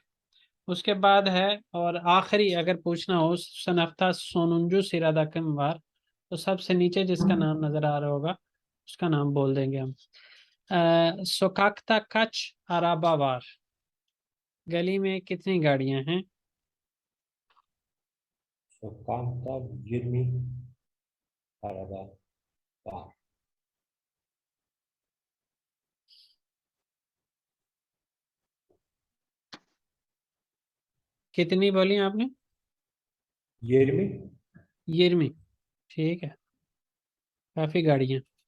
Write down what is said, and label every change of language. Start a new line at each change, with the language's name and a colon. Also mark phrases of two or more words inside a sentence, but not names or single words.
Hindi: उसके बाद है, और आखिरी अगर पूछना हो
Turkish: Sınıfta sonuncu sırada kim var,
Hindi: तो सबसे नीचे जिसका नाम नजर आ रहा होगा उसका नाम बोल देंगे हम।
Turkish: Sokakta kaç araba var.
Hindi: गली में कितनी गाड़ियां हैं?
Turkish: Sokakta 20 araba var.
Hindi: कितनी बोली आपने? 20. यिर्मी, ठीक है, काफी गाड़ियां।